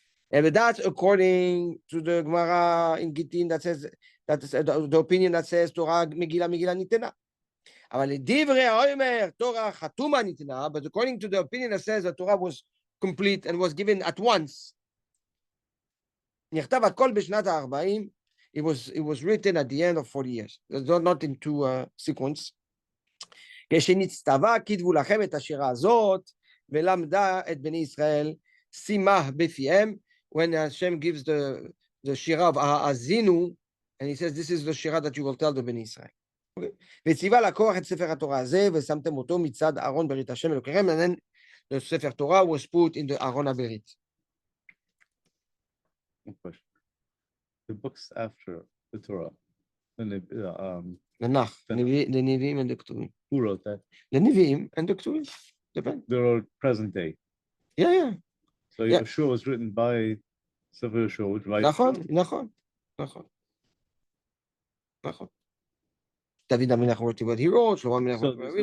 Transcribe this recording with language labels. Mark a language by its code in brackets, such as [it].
[en] And that's according to the Gemara in Gittin that says that is the opinion that says Torah Megillah ניתנה. [he] אבל לדברי האומר תורה חתומה ניתנה, [en] but according to the opinion that says the Torah was complete and was given at once. [he] נכתב הכל בשנת ה-40. [en] It was written at the end of 40 years. Not into sequence. [he] כשנצטווה כתבו לכם את השירה הזאת ולמדה את בני ישראל שימה בפיהם. [en] When Hashem gives the shira of Azinu, and he says, this is the shira that you will tell the Bnei Israel. Okay. [he] וציווה לקוח את ספר התורה הזה, ושמתם אותו מצד אהרון ברית השם אלוקיכם, [en] and then the ספר Torah was put in the אהרון הברית. The books after the Torah, when they [he] לנח, לנביאים and the כתובים. [en] who wrote that? [he] לנביאים and the כתובים. [en] Depend. They wrote present day. Yeah. So Yeah. Yeshua was written by Sefer Yeshua, which by [he] נכון. [en] דוד המלך wrote what he wrote, שלמה המלך So wrote there's what he